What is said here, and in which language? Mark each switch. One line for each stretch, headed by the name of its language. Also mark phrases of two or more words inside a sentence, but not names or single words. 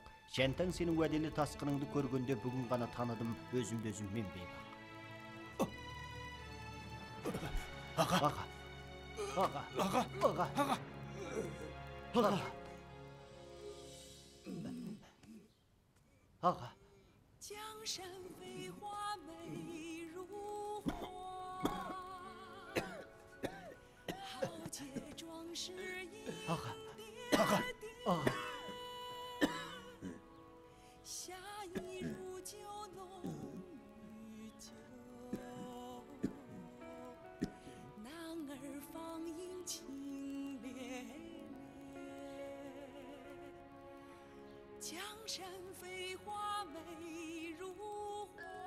Kazakh: Шәнтаң сенің уәделі тасқыныңды көргенде бүгін ғана таныдым, өзімді өзіммен бейбақ. Аға! Аға!
Chinese: 江山飞花美如画，豪杰壮士一叠叠，侠义如酒浓于酒，男儿芳影情烈烈，江山飞花美如画。